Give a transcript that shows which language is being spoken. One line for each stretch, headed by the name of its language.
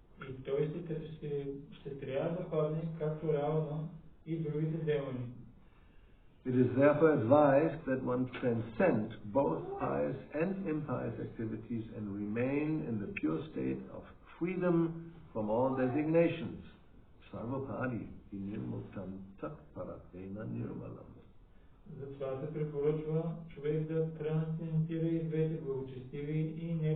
Bulgarian: И той ще трябва да падне както Равана и другите демони.
English: It is therefore advised that one transcend both pious and impious activities and remain in the pure state of freedom from all designations.
Sanskrit: Sarvapadi nirmuktam tat paratena nirmalam.
Bulgarian: Затова се препоръчва човек да трансцендира и двете благочестиви и